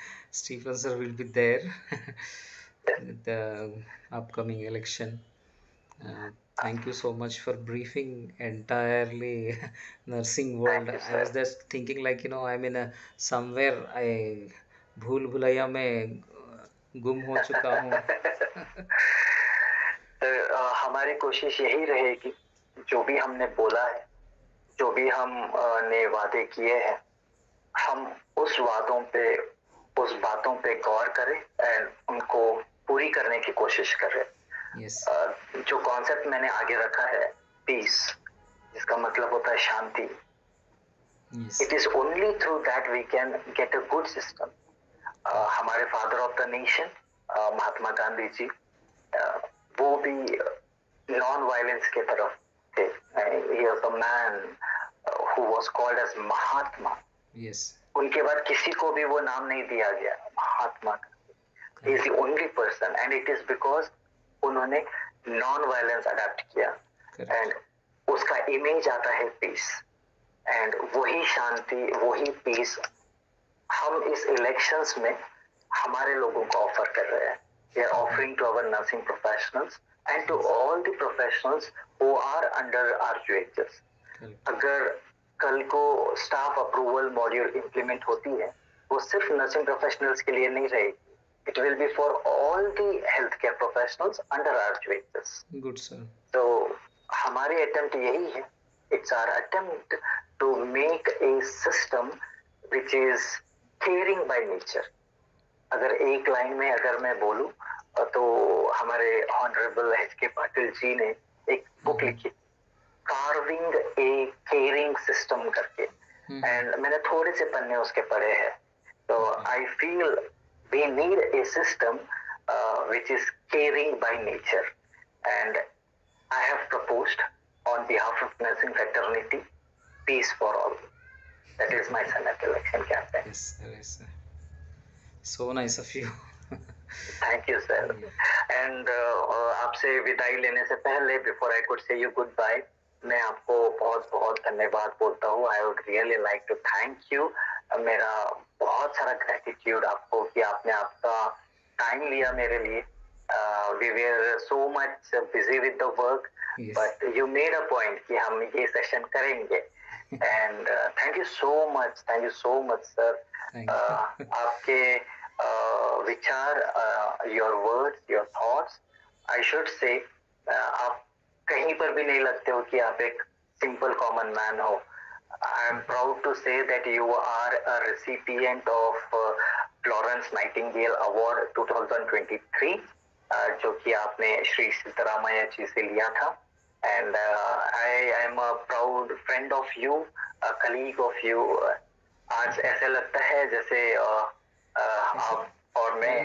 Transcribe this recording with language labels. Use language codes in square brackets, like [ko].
[en] Stephen sir will be there with the upcoming election. Thank you so much for briefing entirely nursing world. Thank you, I was sir. just thinking like I'm in a somewhere I [hi] भूल भुलैया में गुम हो चुका हूँ. हमारी कोशिश यही रहेगी, जो भी हमने बोला है, जो भी हम ने वादे किए हैं, हम उस वादों पे, उस बातों पे गौर करें एंड उनको पूरी करने की कोशिश करें. [en] Yes. [hi] जो कॉन्सेप्ट मैंने आगे रखा है, पीस, जिसका मतलब होता है शांति. [en] Yes. It is only through that we can get a good system. [hi] हमारे father of the nation Mahatma Gandhi ji, वो भी नॉन वायलेंस के तरफ थे. [en] He was a man who was called as Mahatma. Yes. [hi] उनके बाद किसी को भी वो नाम नहीं दिया गया महात्मा. [en] He is the only person, and it is because [hi] उन्होंने नॉन वायलेंस अडॉप्ट किया. एंड उसका इमेज आता है पीस, एंड वही शांति, वही पीस हम इस इलेक्शंस में हमारे लोगों को ऑफर कर रहे हैं. [en] We are offering to our nursing professionals and to all the professionals who are under RQHS. [hi] अगर कल को स्टाफ अप्रूवल मॉड्यूल इंप्लीमेंट होती है, वो सिर्फ नर्सिंग प्रोफेशनल्स के लिए नहीं रहेगी. [en] It will be for all the healthcare professionals under RQHS. Good, sir. [hi] So हमारी attempt यही है. [en] It's our attempt to make a system which is caring by nature. [hi] अगर एक लाइन में अगर मैं बोलूं, तो हमारे ऑनरेबल एच.के. पाटिल जी ने एक बुक लिखी, कार्विंग ए केयरिंग सिस्टम करके, एंड मैंने थोड़े से पन्ने उसके पढ़े हैं. [en] तो I feel we need a system which is caring by nature, and I have proposed on behalf of nursing fraternity peace for all. That is my Senate election campaign. Yes, sir. Yes, sir. So nice of you. Thank you, sir. [hi] And आपसे विदाई लेने से पहले, [en] before I could say you goodbye, [hi] मैं आपको बहुत बहुत धन्यवाद बोलता हूँ. [en] I would really like to thank you. [hi] मेरा बहुत सारा gratitude आपको कि आपने आपका time लिया मेरे लिए. [en] We were so much busy with the work, yes, but you made a point [hi] कि हम ये session करेंगे. [en] And thank you so much, sir. [hi] आपके विचार, [en] your words, your thoughts, I should say, [hi] आप कहीं पर भी नहीं लगते हो कि आप एक simple common man हो. [en] I'm proud to say that you are a recipient of Florence Nightingale Award 2023, [hi] जो कि आपने श्री सिद्धरामैया जी से लिया था. [en] And I am a proud friend of you, a colleague of you. [hi] आज ऐसे लगता है जैसे आप और मैं